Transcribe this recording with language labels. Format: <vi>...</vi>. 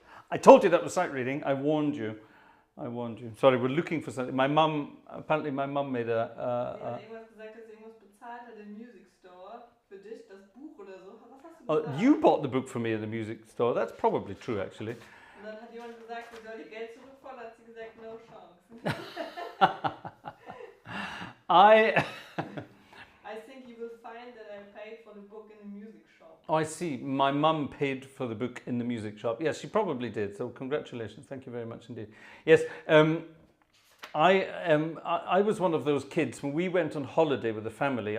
<en>I told you that was sight reading. I warned you. I warned you. Sorry, we're looking for something. My mum, apparently my mum made a...</en> <de>irgendwas gesagt, dass irgendwas bezahlt hat im Music Store für dich, das Buch oder so. Was hast du gesagt?</de> <en>you bought the book for me in the music store. That's probably true, actually.</en> <de>Und dann hat jemand gesagt, sie soll ihr Geld zurückfordern, hat sie gesagt,</de> <en>no chance. I think you will find that I paid for the book in the music shop. Oh, I see. My mum paid for the book in the music shop. Yes, she probably did. So congratulations. Thank you very much indeed. Yes, I was one of those kids when we went on holiday with the family.</en>